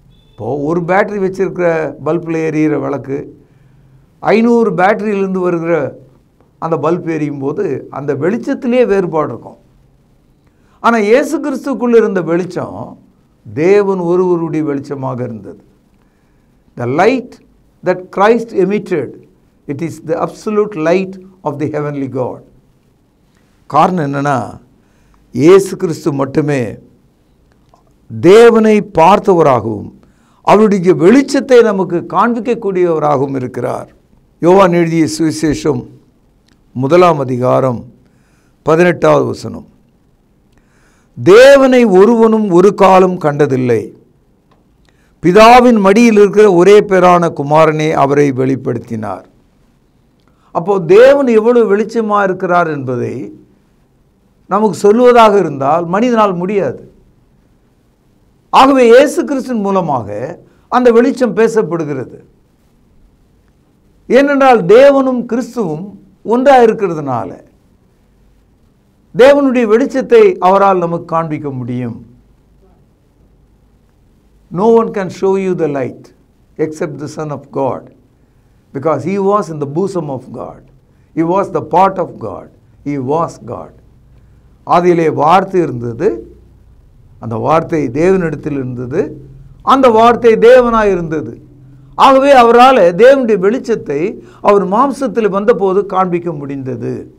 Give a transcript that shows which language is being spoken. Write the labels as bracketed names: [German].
[Tamil] இப்போது ஒரு பேட்டரி வச்சுருக்கிற பல்பில் எரியிற விளக்கு 500 பேட்டரியிலேருந்து வருகிற அந்த பல்ப் எரியும் போது அந்த வெளிச்சத்திலே வேறுபாடு இருக்கும். ஆனால் இயேசு கிறிஸ்துக்குள்ளே இருந்த வெளிச்சம் தேவன் ஒருவருடைய வெளிச்சமாக இருந்தது. [English] The light that Christ emitted, it is the absolute light of the heavenly God. [Tamil] காரணம் என்னன்னா, இயேசு கிறிஸ்து மட்டுமே தேவனை பார்த்தவராகவும் அவருடைய வெளிச்சத்தை நமக்கு காண்பிக்கக்கூடியவராகவும் இருக்கிறார். யோவான் எழுதிய சுவிசேஷம் 1 அதிகாரம் 18வது வசனம். தேவனை ஒருவனும் ஒரு காலம் கண்டதில்லை, பிதாவின் மடியில் இருக்கிற ஒரே பேரான குமாரனே அவரை வெளிப்படுத்தினார். அப்போ தேவன் எவ்வளவு வெளிச்சமாக இருக்கிறார் என்பதை நமக்கு சொல்லுவதாக இருந்தால் மனிதனால் முடியாது. ஆகவே இயேசு கிறிஸ்துவின் மூலமாக அந்த வெளிச்சம் பேசப்படுகிறது. ஏனென்றால் தேவனும் கிறிஸ்துவும் ஒன்றாக இருக்கிறதுனால தேவனுடைய வெளிச்சத்தை அவரால் நமக்கு காண்பிக்க முடியும். [English] No one can show you the light except the Son of God, because he was in the bosom of God. He was the part of God. He was God. [Tamil] ஆதியிலே வார்த்தை இருந்தது, அந்த வார்த்தை தேவனிடத்தில் இருந்தது, அந்த வார்த்தை தேவனாய் இருந்தது. ஆகவே அவரால் தேவனுடைய வெளிச்சத்தை அவர் மாம்சத்தில் வந்தபோது காண்பிக்க முடிந்தது.